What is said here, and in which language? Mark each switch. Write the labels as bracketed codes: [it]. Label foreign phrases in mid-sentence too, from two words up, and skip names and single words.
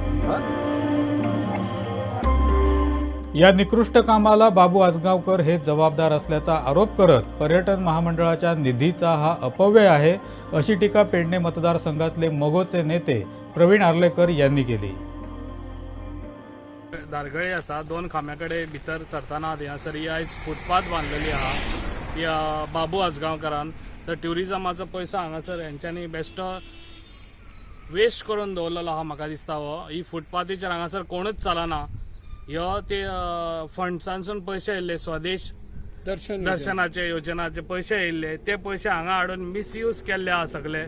[mr] या निकृष्ट कामाला बाबू आजगावकर हे जबाबदार असल्याचा आरोप करत पर्यटन महामंडळाच्या निधीचा हा अपव्यय आहे अशी टीका पेडणे मतदारसंघातले मगोचे नेते प्रवीण आर्लेकर यांनी केली. [kok] दारगळे आसा 2 खांब्याकडे भितर सरताना हांगासर ही आयज फुटपाथ बांधलेली आहा या बाबू आजगावकरान. तर ट्युरिजमाचो पयसो हांगासर हेंच्यांनी [en] best waste [kok] करून दवरलेलो आहा म्हाका दिसता. ही फुटपाथीचेर हांगासर कोणूच चलना. ह्यो ते फंड्सांसून पयशे येयल्ले, स्वदेश दर्शनाचे योजनाचे पयशे येयल्ले, ते पयशे हांगा हाडून मिसयूज केल्ले आहा सगळे.